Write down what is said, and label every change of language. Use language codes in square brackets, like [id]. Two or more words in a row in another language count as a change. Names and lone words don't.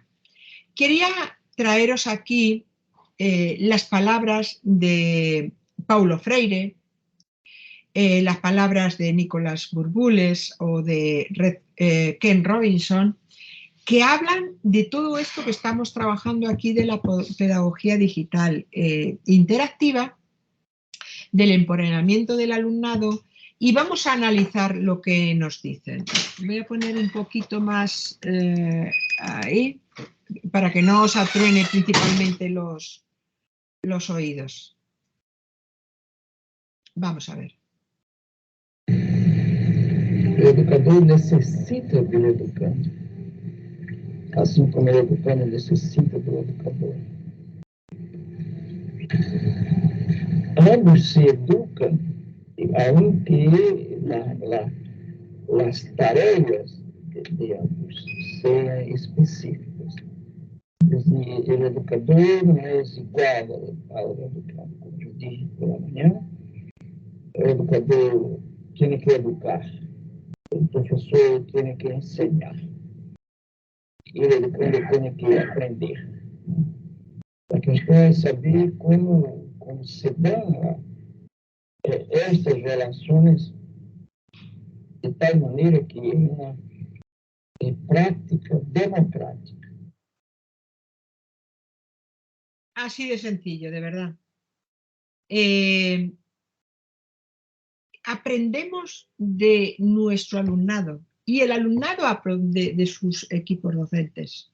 [es] Quería traeros aquí las palabras de Paulo Freire, las palabras de Nicolás Burbules o de Ken Robinson, que hablan de todo esto que estamos trabajando aquí de la pedagogía digital interactiva, del empoderamiento del alumnado, y vamos a analizar lo que nos dicen. Voy a poner un poquito más ahí, para que no os atruene principalmente los oídos. Vamos a ver. [pt] O educador necessita do educando, assim como o educando necessita do educador. [es] Ambos se educan, aunque las tareas de ambos sean específicas. [pt] O educador não é igual ao educando. Como eu disse pela manhã, o educador tem que educar, o professor tem que ensinar, e o educando tem que aprender. A questão é saber como se dão estas relações de tal maneira que é uma prática democrática. [es] Así de sencillo, de verdad. Aprendemos de nuestro alumnado y el alumnado aprende de sus equipos docentes.